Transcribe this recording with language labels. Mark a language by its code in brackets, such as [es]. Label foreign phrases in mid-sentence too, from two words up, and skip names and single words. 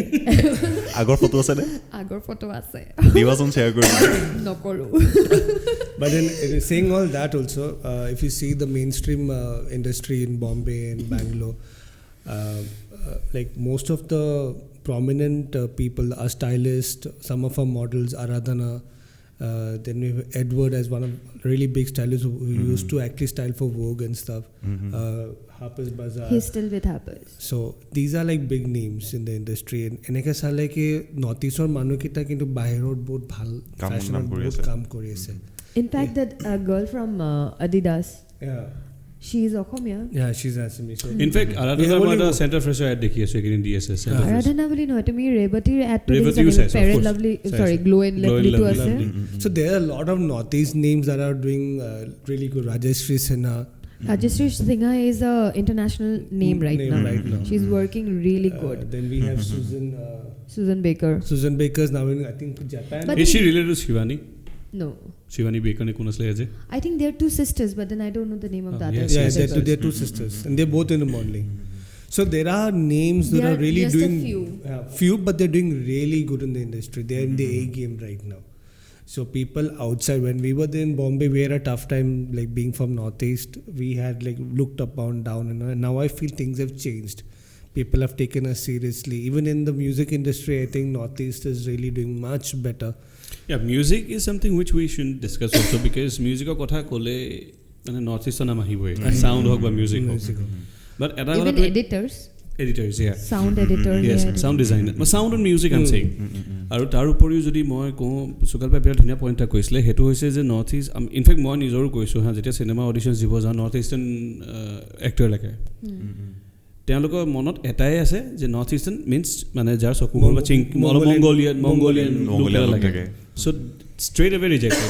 [as] আগৰ ফটো আছে নে আগৰ ফটো আছে দিৱাচোন শ্বেয়াৰ কৰি নকৰোঁ [en] But then saying all that also, if you see the mainstream industry in Bombay and Bangalore, like most of the prominent people are stylists, some of our models, Aradhana, then we have Edward as one of really big stylists who used to actually style for Vogue and stuff. Harper's Bazaar. He's still with Harper's. So these are like big names in the industry. [as] And এনেকা ছলে কে Northeast অৰ মানু কিটা কিন্তু বাহিৰত বহুত ভাল fashion বহুত কাম কৰি আছে. [en] In fact, that girl from Adidas, Yeah. she is Okhomia. Yeah, she's Assamese. So [as] ইনফেক্ট আৰাধনা মই এটা চেণ্টাৰ ফ্ৰেছৰ এড দেখি আছোঁ এইকেইদিন দি আছে Aradhana বুলি নহয় তুমি ৰেৱতীৰ এডটো ৰেৱতীও দেখিছা চাইছো, [en] of Fair and course. Lovely [as] চাইছো. sorry Glow and Lovely টো আছে [en] So there are a lot of Northeast names that are doing really good. Rajeshri Sinha. Rajeshri Singha is a international name right now. She's working really good. Then we have Susan Baker. Susan Baker's now in I think Japan. But Is she related to Shivani? No. [as] Shivani Baker ne kon asle aje [en] I think they're two sisters but then I don't know the name of the other yes, Yeah, sister. they're two sisters and they're both in the modeling. So there are names that There are are really just a doing few. but they're doing really good in the industry. They're in the A game right now. So people outside, when we were there in Bombay, we had a tough time like being from Northeast. We had like looked up and down, and now I feel things have changed. People have taken us seriously. Even in the music industry, I think Northeast is really doing much better. Yeah, music is something which we should discuss also because music [as] কথা ক'লে মানে নৰ্থ ইষ্টৰ নাম আহিবই সাউণ্ড হওক বা মিউজিক হওক বাট এটা [en] Even [as] কথা [en] editors, এডিটৰ্ছ sound editor. yes sound designer sound and music I'm saying [as] আৰু তাৰ উপৰিও যদি মই কওঁ সুকল্পাই বিৰাট ধুনীয়া পইণ্ট এটা কৈছিলে সেইটো হৈছে যে নৰ্থ ইষ্ট ইনফেক্ট মই নিজৰো কৈছোঁ হা যেতিয়া চিনেমা অডিশ্যন দিব যাওঁ [en] North Eastern actor [as] লাগে তেওঁলোকৰ মনত এটাই আছে যে [en] North Eastern means [as] মানে যাৰ চকু হ'ল বা মংগোলিয়ান লাগে [en] so straight away rejected